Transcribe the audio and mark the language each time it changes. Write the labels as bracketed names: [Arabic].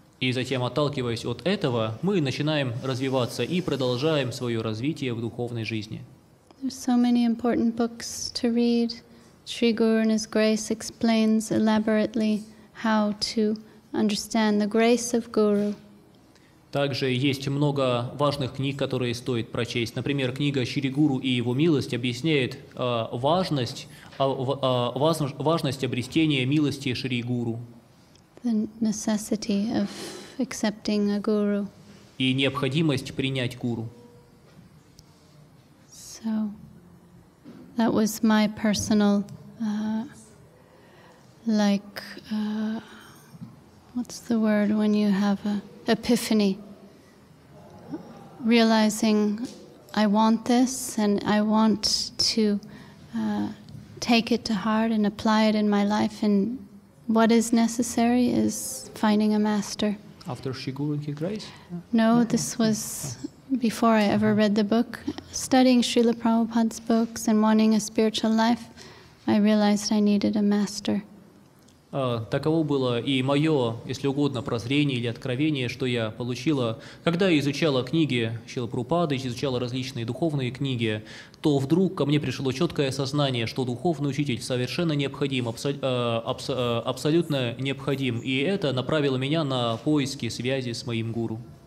[Russian] И затем, отталкиваясь от этого, мы начинаем развиваться и продолжаем свое развитие в духовной жизни. [English] There's so many important books to read. Sri Guru in His grace explains elaborately how to understand the grace of Guru. [Russian] Также есть много важных книг, которые стоит прочесть. Например, книга «Шри Гуру и его милость» объясняет важность обретения милости Шри Гуру [English] the necessity of accepting a guru. [Russian] и необходимость принять гуру. [English] So that was my personal, what's the word when you have a epiphany? Realizing I want this and I want to take it to heart and apply it in my life, and what is necessary is finding a master. After Shri Guru and His grace? No, this was before I ever read the book. Studying Srila Prabhupada's books and wanting a spiritual life, I realized I needed a master. [Russian] Таково было и мое, если угодно, прозрение или откровение, что я получила, когда я изучала книги Шрилы Прабхупады, изучала различные духовные книги, то вдруг ко мне пришло четкое осознание, что духовный учитель совершенно необходим, абсолютно необходим, и это направило меня на поиски связи с моим гуру.